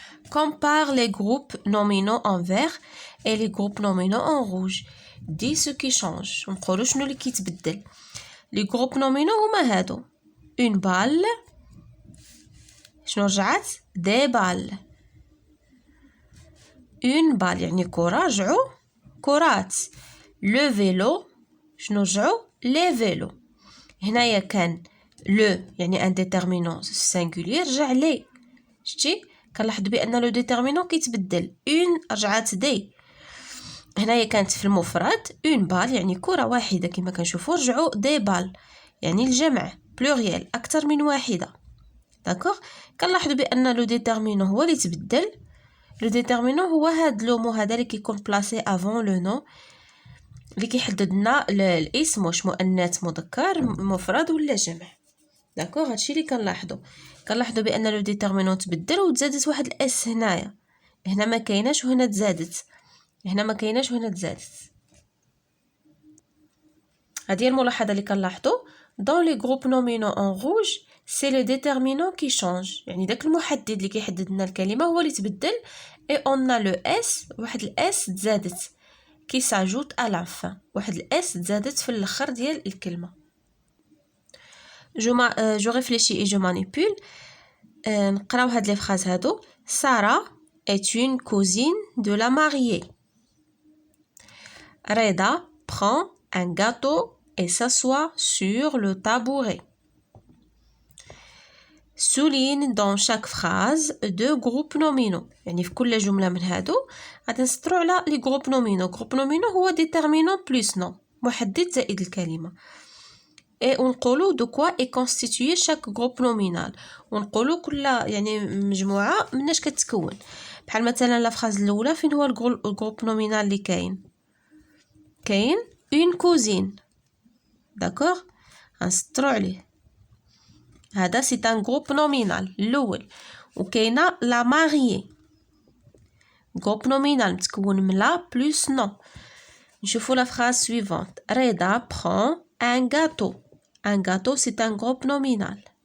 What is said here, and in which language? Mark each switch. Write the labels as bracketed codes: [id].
[fr] Compare les groupes nominaux en vert et les groupes nominaux en rouge. Dis ce qui change. [ar] ونقولوا شنو اللي كيتبدل. [fr] Les groupes nominaux [ar] هما هادو. [fr] Une balle. [ar] شنو رجعت؟ [fr] Des balles. Une balle [ar] يعني كرة رجعوا كرات. [fr] Le vélo. [ar] شنو رجعوا؟ [fr] Les vélos. [ar] هنايا كان [fr] le [ar] يعني [fr] un déterminant singulier [ar] رجع [fr] les. [ar] شتي؟ كنلاحظوا بأن لو ديتيرمينون كيتبدل. Une رجعت دي. هنايا كانت في المفرد اون بال يعني كرة واحدة كما كنشوفوا رجعوا دي بال يعني الجمع بلوريال أكثر من واحدة. داكوغ كنلاحظوا بأن لو ديتيرمينون هو اللي تبدل. لو ديتيرمينون هو هاد لو مو هذا اللي كيكون بلاسي افون لو نو اللي كيحدد لنا الاسم واش مؤنث مذكر مفرد ولا جمع. داكوغ هادشي اللي كنلاحظوا بأن لو ديتيرمينون تبدل وتزادت واحد الاس هنايا. هنا ما كايناش وهنا تزادت. هنا ما كايناش وهنا تزادت. هذه الملاحظه اللي كنلاحظوا [fr] dans les groupes nominaux en rouge c'est le déterminant qui change [ar] يعني داك المحدد اللي كيحدد لنا الكلمه هو اللي تبدل [fr] et on a le s [ar] واحد الاس تزادت [fr] qui s'ajoute à la fin [ar] واحد الاس تزادت في الاخر ديال الكلمه. [fr] je réfléchis et je manipule. [ar] نقراو هاد لي فراز هادو. [fr] Sarah est une cousine de la mariée. Reda prend un gâteau et s'assoit sur le tabouret. Souligne dans chaque phrase deux groupes nominaux. [ar] يعني في كل جملة من هادو غادي نسطرو على لي جروب نومينو. جروب نومينو هو [fr] déterminant plus nom [ar] محدد زائد الكلمة. [fr] et [ar] ونقولو [fr] de quoi est constitué chaque groupe nominal. [ar] ونقولو كل يعني مجموعة مناش كتكون. بحال مثلا لا فراز الأولى فين هو الجروب نومينال اللي كاين [fr] une cousine. D'accord? [ar] غنسطرو عليه. هذا [fr] c'est un groupe nominal [ar] الأول. وكاينة [fr] la mariée. groupe nominal [ar] متكون من [fr] la plus nom. [ar] نشوفو [fr] la phrase suivante. Reda prend un gâteau. Un gâteau c'est un groupe nominal.